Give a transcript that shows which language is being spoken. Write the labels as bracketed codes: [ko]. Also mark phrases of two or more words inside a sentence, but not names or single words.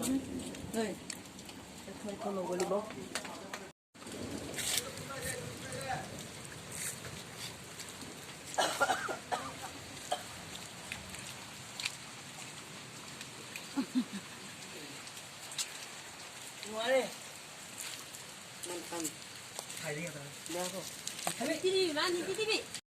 [tl] Nay, ito nagulbo. Ano? Mantan. [th] ถ่ายได้ยังไง [tl] Nako. TV man, hindi TV.